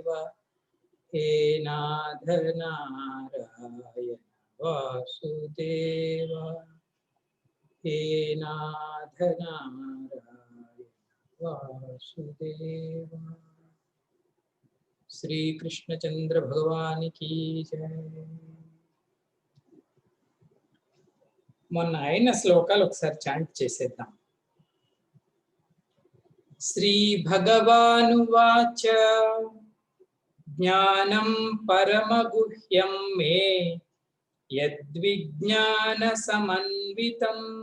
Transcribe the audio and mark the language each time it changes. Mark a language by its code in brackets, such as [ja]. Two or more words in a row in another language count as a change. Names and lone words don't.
[sa] हे नाथ नारायण वासुदेव। हे नाथ नारायण वासुदेव। [hi] श्री कृष्णचंद्र भगवान की जय। [te] మొన్న అయిన శ్లోకాలు ఒకసారి చాంట్ చేసేద్దాం. [sa] శ్రీ భగవానువాచ జ్ఞానం పరమగుహ్యం మే యద్విజ్ఞాన సమన్వితం